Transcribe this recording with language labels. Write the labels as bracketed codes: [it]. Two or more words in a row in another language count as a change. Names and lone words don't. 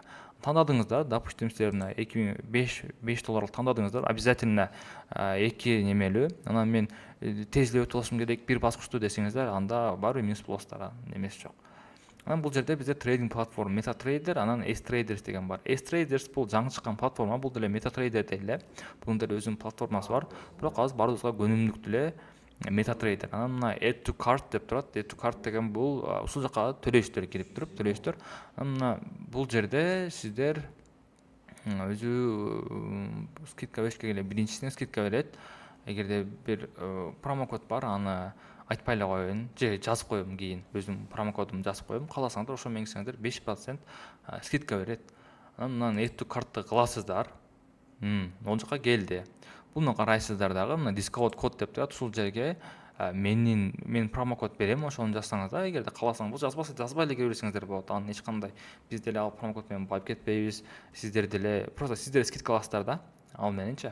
[ky] Тандадыңыздар, допустим, силер мына $5 тандадыңыздар, обязательно 2 немелүү, анан мен тез эле өтүп алышым керек, бир баскычтуу десеңиздер, анда баары минус болосуздар, немеси жок. Анан бул жерде бизде [en] trading platform [ky] MetaTrader, анан S-Traders деген бар. S-Traders бул жаңы чыккан платформа, бул деле MetaTrader деле. Бунун деле өзүнүн платформасы бар. Бирок азыр баарыбызга көнүмдүк деле MetaTrader. Анан мына [en] Add to Cart [ky] деп турат. [en] Add to Cart [ky] деген бул ушул жака төлөйсүздөр, кирип туруп төлөйсүздөр. Анан мына бул жерде сиздер өзү скидка беришке келе, биринчисине скидка берет. Эгерде бир промокод бар, аны айтпай эле коеюн, же жазып коем кийин, өзүм промокодумду жазып коем. Кааласаңдар ошо менен кирсеңдер 5% скидка берет. Анан [en] Add to Cart'ты [ky] кыласыздар. Ол жака келди. Буну карайсыздар дагы, мына [en] discount code [ky] деп турат, ушул жерге мен промокод берем, ошону жазсаңыздар, эгерде кааласаң, бул жазбаса жазбай эле кире берсеңиздер болот. Анан эч кандай биз деле ал промокод менен байып кетпейбиз. Сиздер деле просто сиздер скидка аласыздар да, ал мененчи.